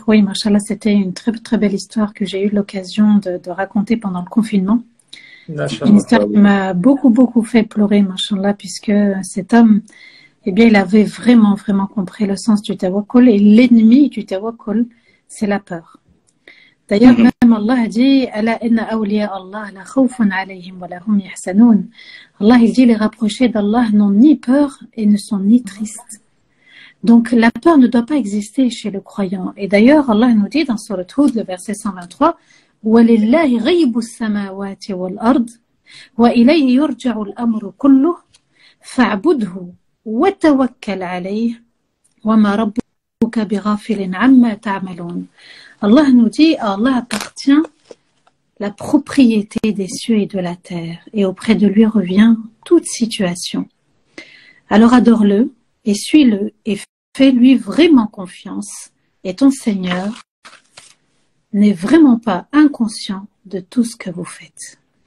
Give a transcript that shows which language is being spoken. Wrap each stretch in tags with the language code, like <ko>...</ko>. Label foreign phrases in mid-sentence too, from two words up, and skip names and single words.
<fr>Oui, mashallah, c'était une très très belle histoire que j'ai eu l'occasion de raconter pendant le confinement. Une histoire qui m'a beaucoup fait pleurer, mashallah, puisque cet homme, eh bien, il avait vraiment compris le sens du tawakkul, et l'ennemi du tawakkul, c'est la peur. D'ailleurs, même Allah a dit,</fr> <ar>ألا إن أولياء الله لا خوف عليهم ولهم يحسنون.</ar> <fr>Allah, il dit, les rapprochés d'Allah n'ont ni peur et ne sont ni tristes. Donc, la peur ne doit pas exister chez le croyant. Et d'ailleurs, Allah nous dit dans Surat Hud, le verset 123,</fr> <ar>وَلِلَّهِ غَيْبُ السَّمَاوَاتِ وَالْأَرْضِ وَإِلَيْهِ يُرْجَعُ الْأَمْرُ كُلُّهُ فَاعْبُدْهُ وَتَوَكَّلْ عَلَيْهِ وَمَا رَبُّكَ بِغَافِلٍ عَمَّا تَعْمَلُونَ.</ar> <fr>Allah nous dit, à Allah appartient la propriété des cieux et de la terre, et auprès de lui revient toute situation. Alors adore-le, et suis-le, et fais-lui vraiment confiance, et ton Seigneur n'est vraiment pas inconscient de tout ce que vous faites.</fr>